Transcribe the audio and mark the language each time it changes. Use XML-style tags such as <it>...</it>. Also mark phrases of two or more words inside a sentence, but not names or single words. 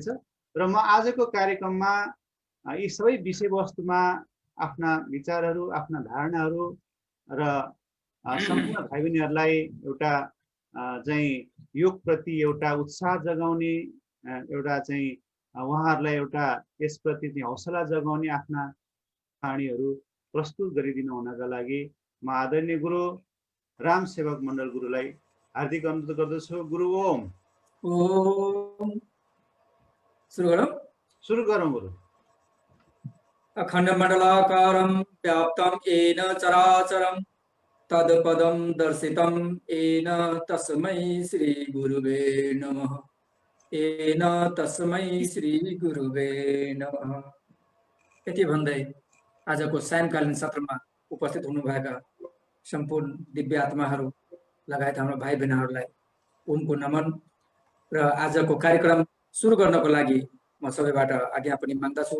<ne>र म आजको कार्यक्रममा यी सबै विषयवस्तुमा आफ्ना विचारहरू, आफ्ना धारणाहरू र सम्पूर्ण भाइ बहिनीहरूलाई एउटा चाहिँ योगप्रति एउटा उत्साह जगाउने, एउटा चाहिँ उहाँहरूलाई एउटा यसप्रति चाहिँ हौसला जगाउने आफ्ना कहानीहरू प्रस्तुत गरिदिनु हुनका लागि म आदरणीय गुरु रामसेवक मण्डल गुरुलाई हार्दिक अनुरोध गर्दछु। गुरु ओम। ओम। सुरु गरौँ गुरु।</ne> <sa>अखण्डमण्डलाकारं व्याप्तं येन चराचरं तत्पदं दर्शितं येन तस्मै श्री गुरुवे नमः। येन तस्मै श्री गुरुवे नमः।</sa> <ne>यति भन्दै आजको सायंकालीन सत्रमा उपस्थित हुनुभएका सम्पूर्ण दिव्य आत्माहरू लगायत हाम्रो भाइ बहिनीहरूलाई उनको नमन र आजको कार्यक्रम सुरु गर्नको लागि म सबैबाट आज्ञा पनि माग्दछु।</ne>